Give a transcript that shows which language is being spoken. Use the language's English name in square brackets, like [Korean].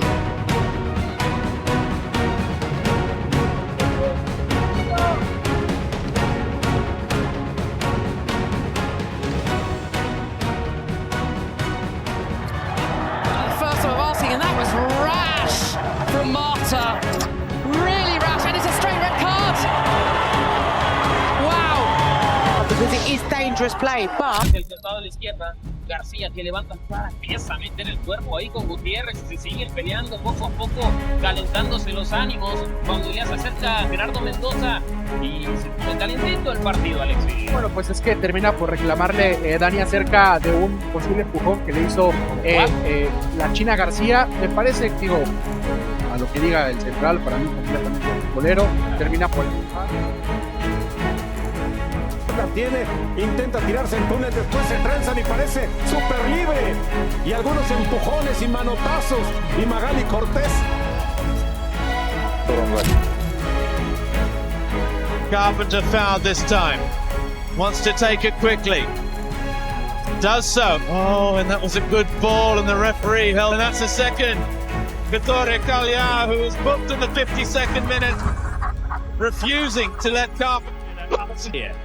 [English] First time of asking, and that was rash from Marta. Really rash, and it's a straight red card. Wow. Because it is dangerous play, but [Spanish] García que levanta pieza, mete en el cuerpo ahí con Gutiérrez y se sigue peleando poco a poco, calentándose los ánimos cuando ya se acerca Gerardo Mendoza y se pone calentito el partido, Alexis. Bueno, pues es que termina por reclamarle Dani acerca de un posible empujón que le hizo la China García. Me parece, digo, a lo que diga el central, para mí completamente futbolero, termina por empujar. La tiene, intenta tirarse en túnel, después se trenzan y parece súper libre. y algunos empujones y manotazos y Magali Cortés. [English] Carpenter fouled this time. Wants to take it quickly. Does so. Oh, and that was a good ball, and the referee held. And that's a second. Vittorio Cagliari, who was booked in the 52nd minute, refusing to let Carpenter here.